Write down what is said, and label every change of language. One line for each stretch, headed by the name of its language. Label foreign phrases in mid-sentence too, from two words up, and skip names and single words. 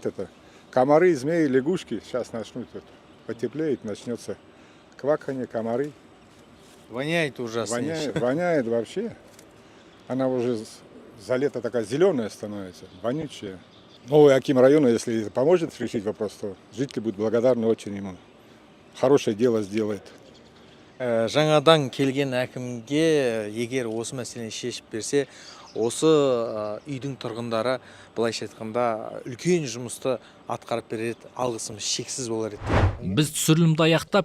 Russian: Это комары, змеи, лягушки. Сейчас начнут потеплеет, начнется кваканье, комары. Воняет ужасно. Воняет вообще. Она уже за лето такая зеленая становится, вонючая. Новый аким района, если поможет решить вопрос, то жители будут благодарны очень ему. Хорошее дело сделает.
Kazakh: Жаңадан келген әкімге егер осы мәселені шешіп берсе, осы үйдің тұрғындары былайша айтқанда үлкен жұмысты атқарып береді, алғысымыз шексіз болар еді. Біз түсірілімді аяқтап